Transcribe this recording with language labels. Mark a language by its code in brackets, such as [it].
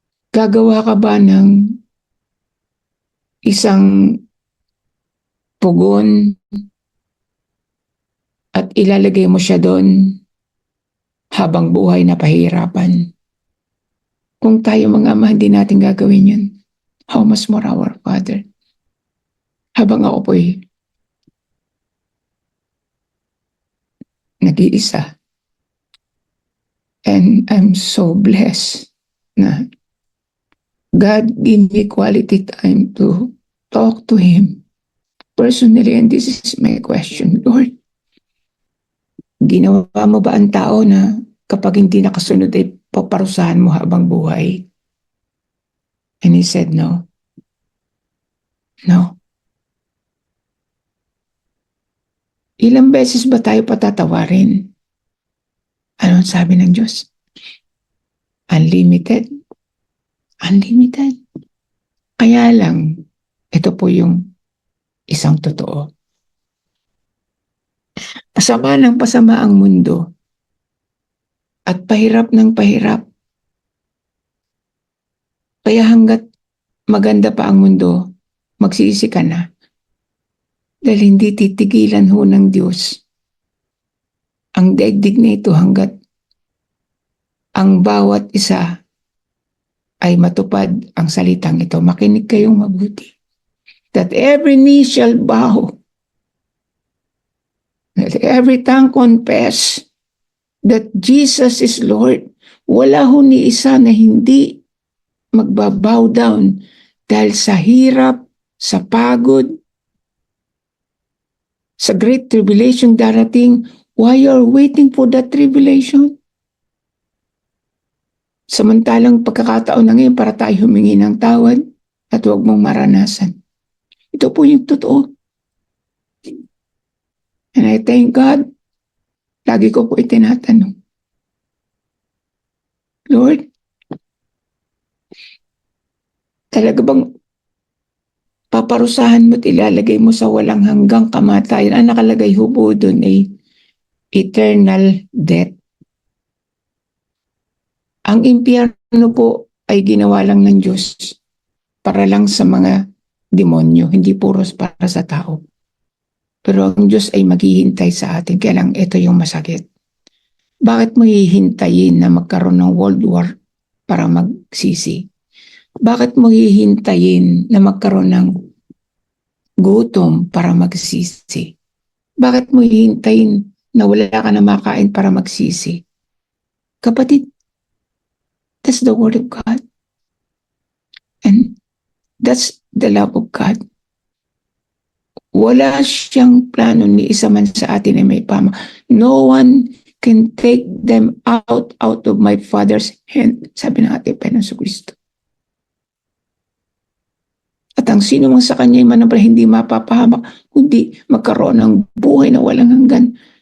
[tl] Gagawa ka ba ng isang pugon at ilalagay mo siya doon habang buhay na pahirapan? Kung tayo mga ama, hindi natin gagawin yun. [en] How much more our Father? [tl] Habang ako po'y nag-iisa. [en] And I'm so blessed na God give me quality time to talk to Him personally. And this is my question, Lord. [tl] Ginawa mo ba ang tao na kapag hindi nakasunod ay paparusahan mo habang buhay? [en] And He said, no. No. [tl] Ilang beses ba tayo patatawarin? Ano sabi ng Diyos? [en] Unlimited. Unlimited. [tl] Kaya lang, ito po yung isang totoo. Pasama ng pasama ang mundo at pahirap ng pahirap. Kaya hanggat maganda pa ang mundo, magsisi ka na. Dahil hindi titigilan ho ng Diyos ang daigdig na ito hanggat ang bawat isa ay matupad ang salitang ito. Makinig kayong mabuti. [en] That every knee shall bow, that every tongue confess that Jesus is Lord. [tl] Wala ho ni isa na hindi magbabow down dahil sa hirap, sa pagod, sa [en] great tribulation [tl] darating. [en] Why you're waiting for that tribulation? [tl] Samantalang pagkakataon na ngayon para tayo humingi ng tawad at huwag mong maranasan. Ito po yung totoo. [en] And I thank God, [tl] lagi ko po itinatanong, Lord, talaga bang paparusahan mo at ilalagay mo sa walang hanggang kamatayan? Ang nakalagay ho po doon ay [en] eternal death. [tl] Ang impyerno po ay ginawa lang ng Diyos para lang sa mga demonyo, hindi puros para sa tao. Pero ang Diyos ay maghihintay sa atin. Kaya lang ito yung masakit. Bakit mo hihintayin na magkaroon ng World War para magsisi? Bakit mo hihintayin na magkaroon ng gutom para magsisi? Bakit mo hihintayin na wala ka na makain para magsisi? [en] Kapatid, that's the Word of God. And that's the love of God. [tl] Wala siyang plano ni isa man sa atin ay may pama. [en] No one can take them out of my Father's hand, [tl] sabi ng ating Panginoon Kristo. At ang sino mang sa kanya ay manambal, hindi mapapahamak, kundi magkaroon ng buhay na walang hanggan.